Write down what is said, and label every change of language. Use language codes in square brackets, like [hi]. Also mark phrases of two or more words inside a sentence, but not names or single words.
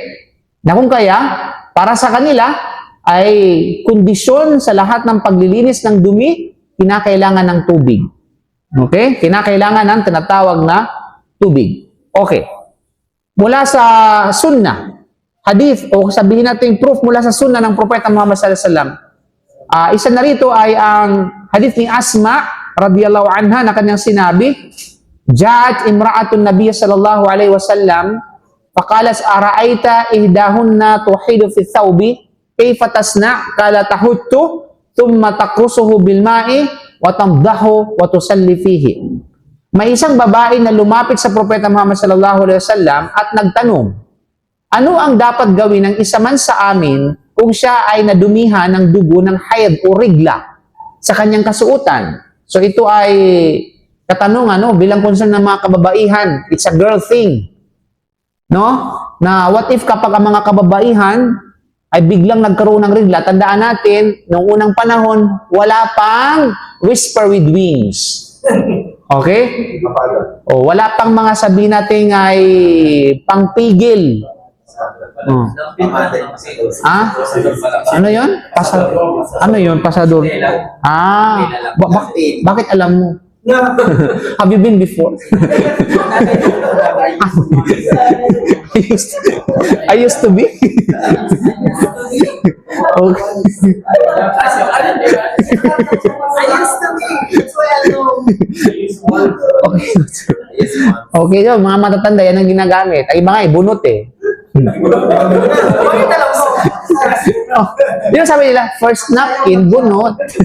[tl] Na kung kaya, para sa kanila ay kondisyon sa lahat ng paglilinis ng dumi, kinakailangan ng tubig. Okay? Kinakailangan ng tinatawag na tubig. Okay. Mula sa sunnah, hadith, o sabihin natin proof mula sa sunnah ng Propeta Muhammad [ar] صلى الله عليه وسلم. [tl] Isa na rito ay ang hadith ni Asma [ar] رضي الله عنها [tl] na kanyang sinabi, [ar] جاءت امرأة النبي صلى الله عليه وسلم فقالت أرأيت إحداهن تحيض في ثوبها كيف تصنع قال تحته ثم تقرصه بالماء وتنضحه وتصلي فيه. [tl] May isang babae na lumapit sa Propeta Muhammad [ar] صلى الله عليه وسلم [tl] at nagtanong, ano ang dapat gawin ng isa man sa amin kung siya ay nadumihan ng dugo ng hayd o rigla sa kanyang kasuotan? So ito ay katanungan, no, bilang concern ng mga kababaihan. [en] It's a girl thing. [tl] No? Na [en] what if [tl] kapag ang mga kababaihan ay biglang nagkaroon ng rigla, tandaan natin, noong unang panahon, wala pang whisper with wings. Okay? O, wala pang mga sabihin natin ay pangpigil. Oh. Pamatay. Ah? Ano yun? Ano yun? Pasador? Ah, bakit alam mo? [en] Have you been before? I used to be. [tl] Okay. Okay. Okay yun, mga matatanda, yan ang ginagamit. Ay, iba nga, bunot eh. Oh, yun sabi nila, [en] first napkin, [tl] bunot.